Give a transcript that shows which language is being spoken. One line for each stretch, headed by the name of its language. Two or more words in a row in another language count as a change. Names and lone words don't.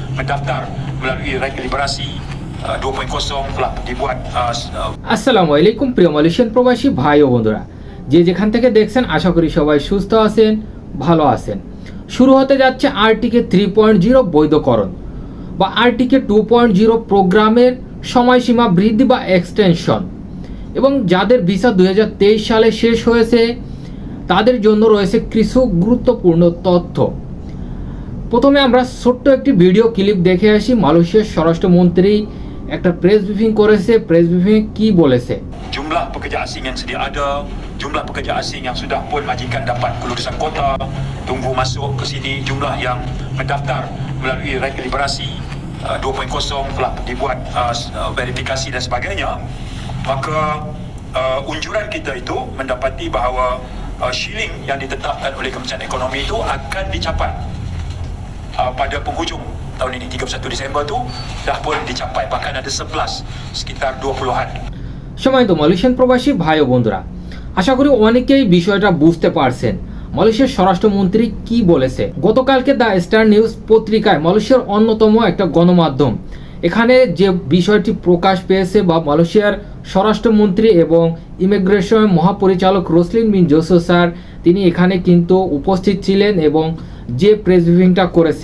Malay: mendaftar melalui Raya Liberasi 2.0 telah dibuat.
Arabic: السلام عليكم
Bangla: প্রিয় মালয়েশিয়ান প্রবাসী ভাই ও বন্ধুরা, যে যেখান থেকে দেখছেন আশা করি সবাই সুস্থ আছেন, ভালো আছেন। শুরু হতে যাচ্ছে আরটিকে 3.0 বৈধকরণ বা আরটিকে 2.0 প্রোগ্রামের সময়সীমা বৃদ্ধি বা এক্সটেনশন, এবং যাদের ভিসা 2023 সালে শেষ হয়েছে তাদের জন্য রয়েছে কিছু গুরুত্বপূর্ণ তথ্য। প্রথমে আমরা ছোট্ট একটি ভিডিও ক্লিপ দেখে আসি। মালয়েশিয়ার স্বরাষ্ট্রমন্ত্রী একটা
English: press briefing
Bangla: করেছে।
English: press briefing
Bangla: কি বলেছে?
Malay: Jumlah pekerja asing yang sedia ada, jumlah pekerja asing yang sudah pun majikan dapat kelulusan kota tunggu masuk ke sini, jumlah yang mendaftar melalui Raya Liberasi 2.0 telah dibuat verifikasi dan sebagainya. Maka unjuran kita itu mendapati bahawa shilling yang ditetapkan oleh Kementerian Ekonomi itu akan dicapai pada penghujung tahun ini, 31 Disember tu dah pun dicapai, bahkan ada surplus sekitar 20-an.
Bangla: সময়ত মালয়েশিয়ান প্রবাসী ভাই ও বন্ধুরা, আশা করি অনেকেই বিষয়টা বুঝতে পারছেন মালয়েশিয়ার স্বরাষ্ট্রমন্ত্রী কি বলেছে। গতকালকে দ্য স্টার নিউজ পত্রিকায়, মালয়েশিয়ার অন্যতম একটা গণমাধ্যম, এখানে যে বিষয়টি প্রকাশ পেয়েছে বা মালয়েশিয়ার স্বরাষ্ট্রমন্ত্রী এবং ইমিগ্রেশন মহাপরিচালক রসলিন বিন জোসো স্যার তিনি এখানে কিন্তু উপস্থিত ছিলেন এবং যে প্রেস ব্রিফিংটা করেছে।